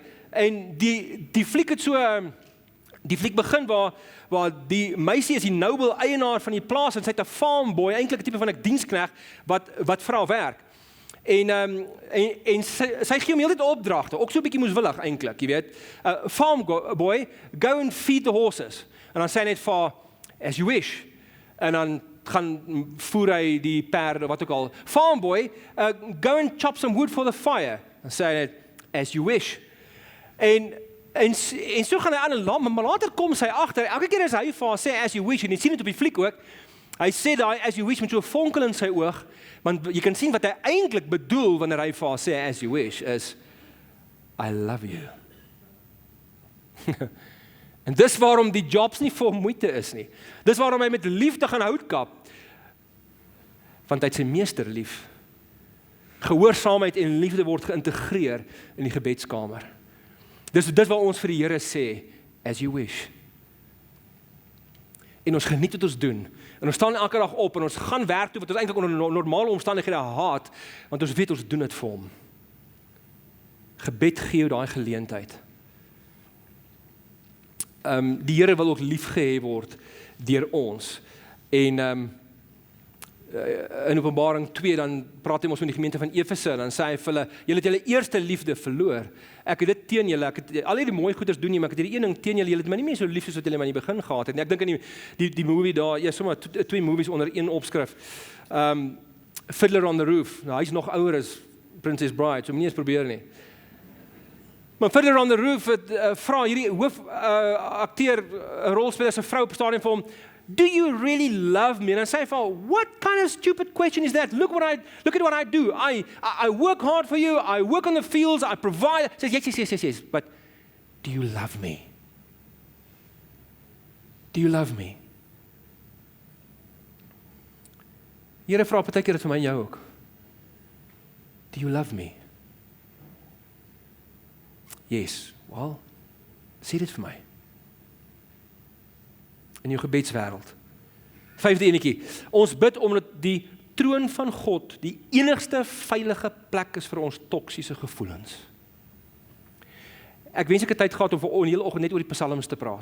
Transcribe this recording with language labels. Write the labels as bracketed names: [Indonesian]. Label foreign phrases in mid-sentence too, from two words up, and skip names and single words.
[Afrikaans] En die fliek het so, die fliek begin waar die meisie is die noble eienaar van die plaas en sy het 'n [English] farm boy, [Afrikaans] eintlik 'n tipe van 'n diensknegt wat vir haar werk. En sy gee hom heeltyd opdragte, ook so 'n bietjie moeswillig eintlik, jy weet. [English] Farm boy, go and feed the horses. [Afrikaans] En dan sê hy net vir haar, [English] as you wish. [Afrikaans] En dan gaan voer hy die perde, wat ook al. [English] Farm boy, go and chop some wood for the fire. [Afrikaans] Dan sê hy net, [English] as you wish. [Afrikaans] En so gaan hy aan en lam, maar later kom sy agter, elke keer as hy vir haar sê, [English] as you wish, [Afrikaans] en jy sien dit op die fliek ook, hy sê daai, [English] as you wish, [Afrikaans] met so 'n vonkel in sy oog, want jy kan sien wat hy eintlik bedoel, wanneer hy vir haar sê, [English] as you wish, [Afrikaans] is, [English] I love you. [Afrikaans] En dis waarom die jobs nie vir moeite is nie. Dis waarom hy met liefde gaan hout kap, want hy het sy meester lief. Gehoorsaamheid en liefde word geïntegreer in die gebedskamer. Dis wat ons vir die Here sê, [English] as you wish. [Afrikaans] En ons geniet wat ons doen. En ons staan elke dag op en ons gaan werk toe wat ons eintlik onder normale omstandighede haat, want ons weet ons doen dit vir hom. Gebed gee jou daai geleentheid. Die Here wil ook liefgehê word deur ons. En in Openbaring 2 dan praat hy ons met die gemeente van Efese en dan sê hy vir hulle, julle het julle eerste liefde verloor. Ek het dit teen julle, ek het al hierdie mooi goeders doen nie, maar ek het hierdie een ding teen julle, julle het my nie meer so lief soos wat julle my in die begin gehad het nie. Ek dink aan die movie daar, ja, sommer 2 movies onder een opskrif. Fiddler on the Roof. Nou, hy's nog ouer as Princess Bride, so moenie eens probeer nie. Maar Fiddler on the Roof het vra hierdie hoofakteur, rolspeler se vrou op stadium vir hom, [English] do you really love me? [Afrikaans] En dan sê hy vir, [English] what kind of stupid question is that? Look at what I do. I work hard for you. I work on the fields. I provide. Says yes. But do you love me? Do you love me? [Afrikaans] Here vra baie keer dit vir my en jou ook. [English] Do you love me? Yes. Well, [Afrikaans] sê dit vir my. In jou gebedswêreld. 5de enetjie. Ons bid omdat die troon van God die enigste veilige plek is vir ons toksiese gevoelens. Ek wens ek het tyd gehad om vir 'n hele oggend net oor die psalms te praat.